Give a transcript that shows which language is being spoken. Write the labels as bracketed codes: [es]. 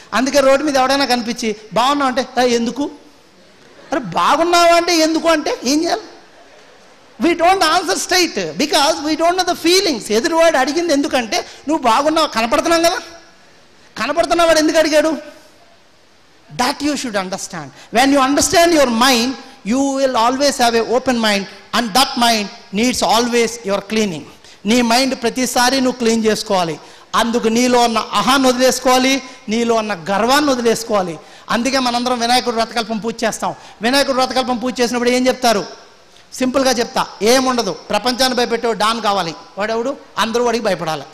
[te] అందుకే రోడ్డు మీద ఎవడైనా కనిపించి బాగున్నావు అంటే ఎందుకు, అరే బాగున్నావు అంటే ఎందుకు అంటే ఏం చేయాలి? [en] We don't answer straight because we don't know the feelings. [te] ఎదురువాడు అడిగింది ఎందుకంటే నువ్వు బాగున్నావు, కనపడుతున్నావు కదా, కనపడుతున్నవాడు ఎందుకు అడిగాడు? [en] That you should understand. When you understand your mind, you will always have an open mind, and that mind needs always your cleaning. [te] నీ mind ప్రతిసారి నువ్వు క్లీన్ చేసుకోవాలి. అందుకు నీలో ఉన్న అహాన్ని వదిలేసుకోవాలి, నీలో ఉన్న గర్వాన్ని వదిలేసుకోవాలి. అందుకే మనందరం వినాయకుడు వ్రతకల్పం పూజ చేస్తాం. వినాయకుడు వ్రతకల్పం పూజ చేసినప్పుడు ఏం చెప్తారు? సింపుల్గా చెప్తా, ఏముండదు. ప్రపంచాన్ని భయపెట్టే డాన్ కావాలి. వాడెవడు? అందరూ వాడికి భయపడాలి.